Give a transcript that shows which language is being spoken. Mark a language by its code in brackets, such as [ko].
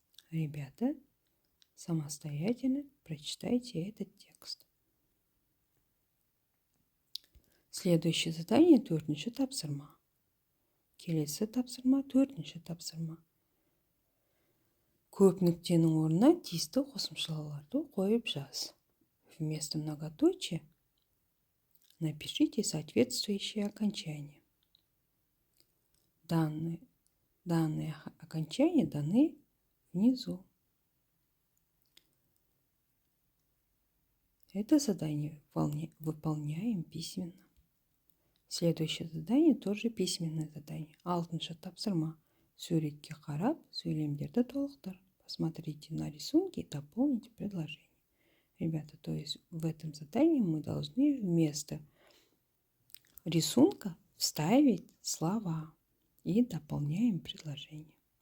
[ru] Ребята, самостоятельно прочитайте этот текст. Следующее задание [kk] 4-ші тапсырма. Келесі тапсырма 4-ші тапсырма. Көп нүктенің орнына тиісті қосымшаларды қойып жаз. [ru] Вместо многоточия напишите соответствующие окончания. Данные окончания даны внизу. Это задание выполняем письменно. Следующее задание тоже письменное задание. [kk] 6-ші тапсырма. Суретке қарап, сөйлемдерді толықтыр. [ru] Посмотрите на рисунки и дополните предложение. Ребята, то есть в этом задании мы должны вместо рисунка вставить слова и дополняем предложение.